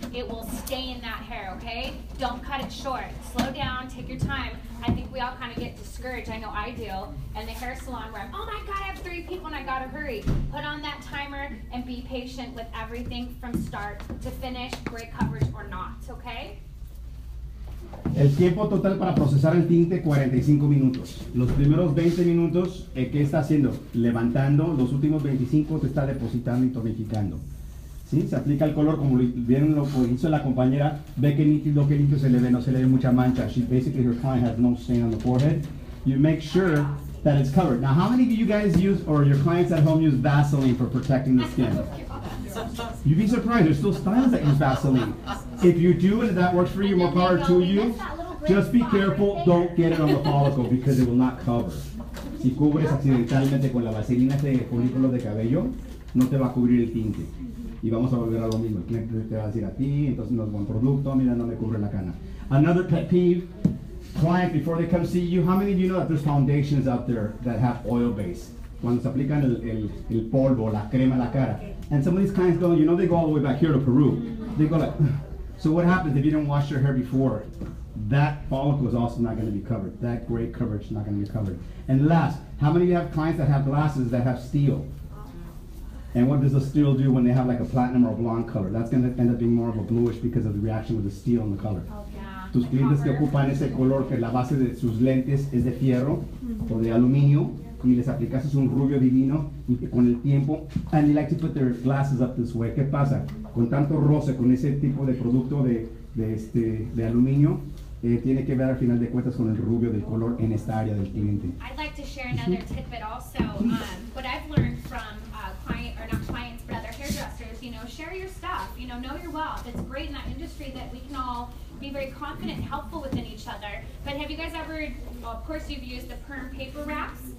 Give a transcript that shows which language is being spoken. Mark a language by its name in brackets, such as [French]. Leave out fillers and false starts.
[English] It will stay in that hair, okay? Don't cut it short. Slow down, take your time. I think we all kind of get discouraged. I know I do. And the hair salon where I'm, oh my God, I have 3 people and I gotta hurry. Put on that timer and be patient with everything from start to finish, great coverage or not, okay? [Spanish] El tiempo total para procesar el tinte, 45 minutos. Los primeros 20 minutos, ¿qué está haciendo? Levantando, los últimos 25 te está depositando y tonificando. ¿Sí? Se aplica el color, como vieron lo que hizo la compañera, ve que nítido se le ve, no se le ve mucha mancha. [English] Basically, her client has no stain on the forehead. You make sure that it's covered. Now, how many of you guys use, or your clients at home use Vaseline for protecting the skin? You'd be surprised, there's still styles that use Vaseline. If you do and that works for you, more power to you. Just be careful, don't get it on the follicle because it will not cover. [Spanish] Si cubres accidentalmente con la vaselina de folículos de cabello, no te va a cubrir el tinte. Y vamos a volver a lo mismo. El cliente te va a decir a ti, entonces no es buen producto, mira, no me cubre la cana. [English] Another pet peeve, client, before they come see you, how many of you know that there's foundations out there that have oil base? [Spanish] Cuando se aplican el polvo, la crema a la cara. [English] And some of these clients go, you know, they go all the way back here to Peru. They go like, so what happens if you didn't wash your hair before? That follicle is also not going to be covered. That gray coverage is not going to be covered. And last, how many of you have clients that have glasses that have steel? And what does the steel do when they have like a platinum or a blonde color? That's going to end up being more of a bluish because of the reaction with the steel and the color. Oh, yeah. [Spanish] Tus clientes que ocupan ese color, que la base de sus lentes es de fierro o de aluminio, y les aplicas un rubio divino, y que con el tiempo, [English] and they like to put their glasses up this way. [Spanish] ¿Qué pasa? Con tanto roce, con ese tipo de producto de aluminio, tiene que ver al final de cuentas con el rubio del color en esta área del cliente. [English] I'd like to share another tidbit also. What I've learned from not clients, but other hairdressers, you know, share your stuff, you know your wealth. It's great in that industry that we can all be very confident and helpful within each other. But have you guys ever, well, of course you've used the perm paper wraps.